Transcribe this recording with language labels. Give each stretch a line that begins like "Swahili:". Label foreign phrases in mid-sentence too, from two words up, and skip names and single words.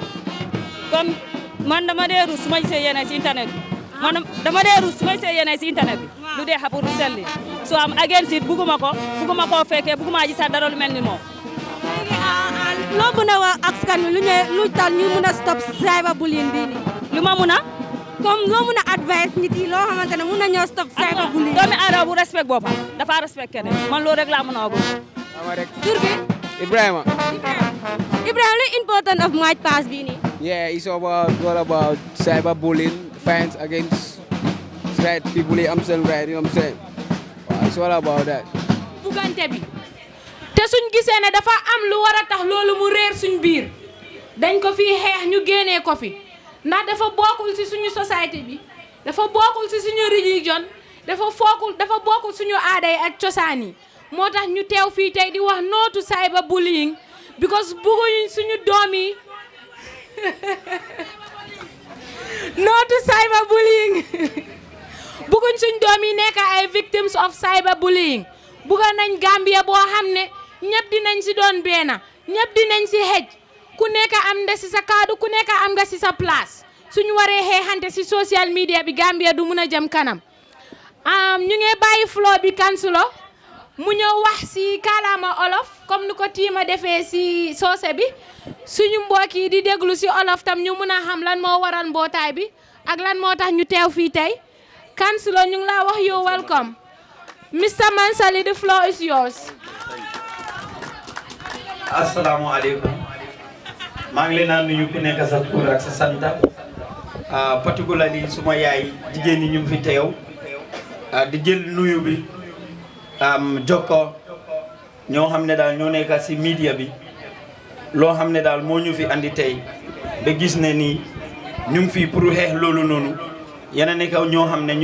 Wolof: Comme man dama dee rus may see yéene si internet bi man dama dee rus may see yéene si internet bi lu dee xapul du selli so am
English: against it
Wolof: bugguma koo fekkee bugguma ji sax dara lu mel ni moom. loo mën a wax askan wi lu tax ñu mën a
English: stop cyberbullying
Wolof: bii nii. lu ma mën a. comme loo mun a advice nit yi loo xamante ne mun nañoo
English: stop cyberbullying.
Wolof: doomi aadama bu respect boppam dafa respect keneen man loolu rek laa mën a wax. tur bi. Ibrahima. Ibrahima li
English: important of March Pass
Wolof: bii nii.
English: Yeah, it's all about cyberbullying, fans against right people. I'm saying right, you know what I'm saying? Wow, it's all about that.
Wolof: Bugante bi te suñ gisee ne dafa am lu war a tax loolu mu réer suñ biir dañ ko fi xeex ñu génnee ko fi ndax dafa bokkul ci suñu société bi dafa bokkul ci suñu religion dafa bokkul suñu aada yi ak cosaan yi moo tax ñu teew fii tey di wax
English: no to cyberbullying
Wolof: because bëgguñu suñu doom yi
English: no to cyberbullying
Wolof: bëgguñ suñu doom yi nekk ay
English: victims of cyberbullying
Wolof: bëgga nañ Gambia boo xam ne ñëpp dinañ ci doon benn ñëpp dinañ ci xej ku nekk am nga ci sa kaddu ku nekk am nga ci sa place suñu waree xeexante ci
English: social media
Wolof: bi Gambia du mun a jëm kanam ñu ngi bàyyi floor bi kansulo mu ñëw wax ci kàllaama olof comme ni ko tiima defee ci soose bi suñu mbokk yi di déglu ci olof tam ñu mun a xam lan moo waral mbootaay bi ak lan moo tax ñu teew fii tey kansulo ñu ngi laa wax yow
English: welcome Mr. Mansali, the floor is yours.
Arabic: السلام عليكم.
Wolof: maa ngi leen a nuyu ku nekk sa tur ak sa santa particularly suma yaay jigéen ñi ñu fi teew di jël nuyu bi jokko ñoo xam ne daal ñoo nekk si media bi loo xam ne daal moo ñu fi andi tey ba gis ne nii ñu ngi fii pour xeex loolu noonu yéen a nekk ñoo xam ne